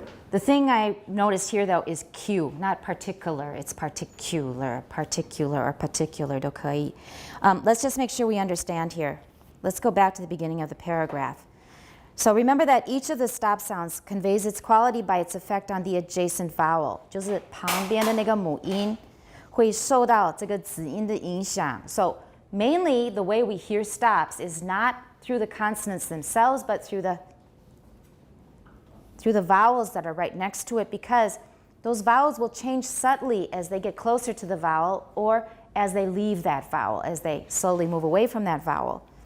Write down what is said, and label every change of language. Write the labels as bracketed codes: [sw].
[en] The thing I noticed here, though, is Q, not particular. It's particular or particular [zh] 都可以. [en] Let's just make sure we understand here. Let's go back to the beginning of the paragraph. So remember that each of the stop sounds conveys its quality by its effect on the adjacent vowel. [zh] 就是旁边的那个母音会受到这个子音的影响. [en] So mainly the way we hear stops is not through the consonants themselves, but through the vowels that are right next to it, because those vowels will change subtly as they get closer to the vowel or as they leave that vowel, as they slowly move away from that vowel.